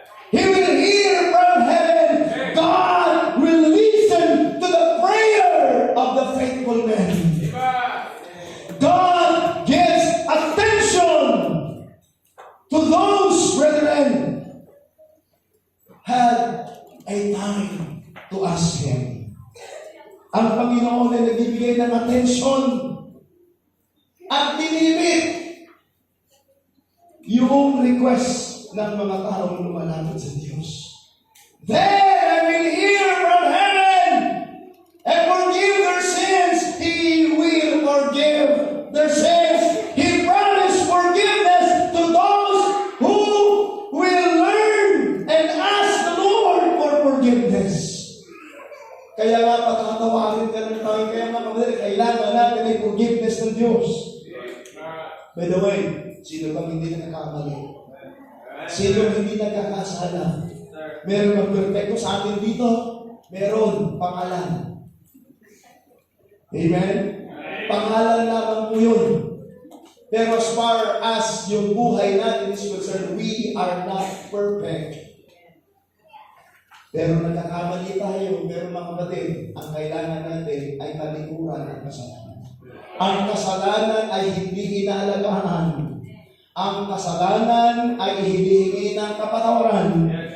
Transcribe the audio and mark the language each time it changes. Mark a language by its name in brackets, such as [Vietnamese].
[English] He will hear from heaven. God will listen to the prayer of the faithful man. God gives attention to those, brethren, had a time to ask Him. [Filipino] Ang Panginoon ay nagbibigay ng atensyon at binibig yung request ng mga taong lumalapit sa Diyos. [English] Then I will hear from heaven and forgive their sins. He will forgive their sins. He promised forgiveness to those who will learn and ask the Lord for forgiveness. [Filipino] Kaya nga, patatawarin ka ng tayo. Kaya nga, kapatid, kailangan natin ay forgiveness ng Diyos. [English] By the way, [Filipino] sino bang hindi nagkakamali? Sino hindi nagkakasala? Meron bang perfecto sa atin dito? Meron, pangalan. Amen? Pangalan lamang po yun. [English] Pero as far as [Filipino] yung buhay natin [English] is concerned, we are not perfect. [Filipino] Pero nagkakamali tayo, pero mga kapatid, ang kailangan natin ay talikuran ang kasalanan. Ang kasalanan ay hindi inaalagaan. Ang kasalanan ay hinihingi ng kapatawaran.